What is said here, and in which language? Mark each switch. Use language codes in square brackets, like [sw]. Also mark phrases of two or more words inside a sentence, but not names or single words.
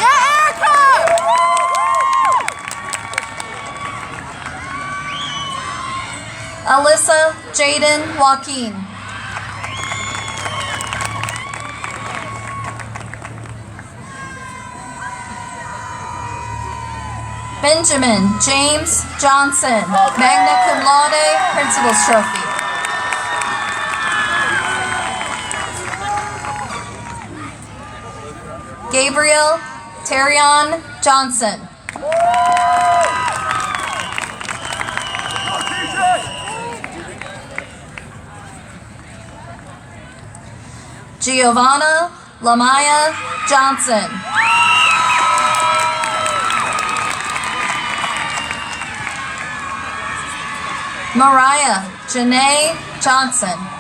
[en] Alyssa Jaden Joaquin. Benjamin James Johnson, [la] magna cum laude, Principal's Trophy. [en] Gabriel Terrion Johnson. Giovanna Lamaya Johnson. Mariah Janae Johnson.